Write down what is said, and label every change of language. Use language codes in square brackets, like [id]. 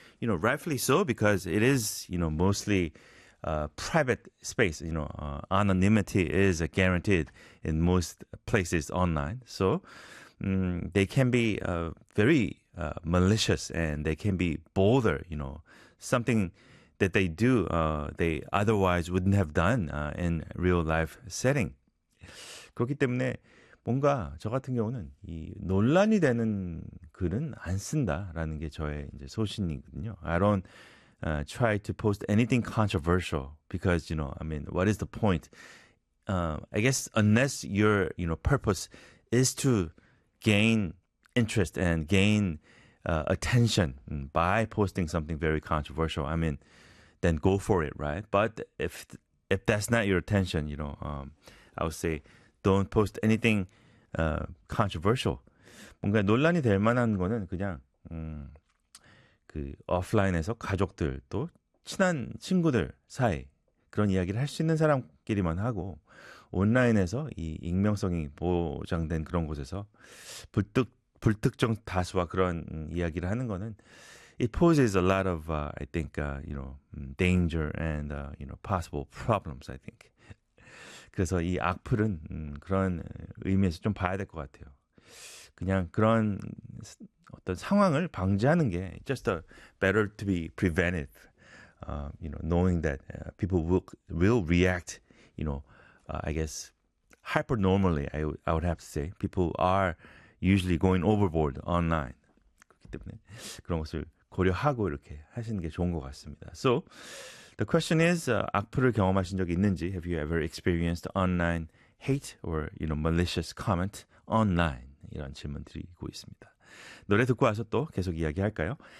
[en] You know, rightfully so, because it is, you know, mostly private space, you know, anonymity is guaranteed in most places online. So they can be very malicious and they can be bolder, you know, something that they do they otherwise wouldn't have done in real life setting. [ko] 그렇기 때문에 뭔가 저 같은 경우는 이 논란이 되는 글은 안 쓴다라는 게 저의 이제 소신이거든요. [en] I don't try to post anything controversial because, you know, I mean, what is the point? I guess unless your, you know, purpose is to gain interest and gain attention by posting something very controversial, I mean, then go for it, right? But if that's not your intention, you know, I would say don't post anything controversial. [ko] 뭔가 논란이 될 만한 거는 그냥... 그 오프라인에서 가족들 또 친한 친구들 사이 그런 이야기를 할 수 있는 사람끼리만 하고 온라인에서 이 익명성이 보장된 그런 곳에서 불특정 다수와 그런 이야기를 하는 거는 [en] it poses a lot of I think [ko] you know danger and you know possible problems I think 그래서 이 악플은 그런 의미에서 좀 봐야 될 것 같아요. 그냥 그런 어떤 상황을 방지하는 게 [en] just a better to be prevented, you know, knowing that people will react, you know, I guess hyper normally. I would have to say people are usually going overboard online. [ko] 그렇기 때문에 그런 것을 고려하고 이렇게 하시는 게 좋은 것 같습니다. [en] So the question is, [ko] 악플을 경험하신 적 있는지? [en] Have you ever experienced online hate or you know malicious comment online? [ko] 이런 질문 드리고 있습니다. 노래 듣고 와서 또 계속 이야기할까요?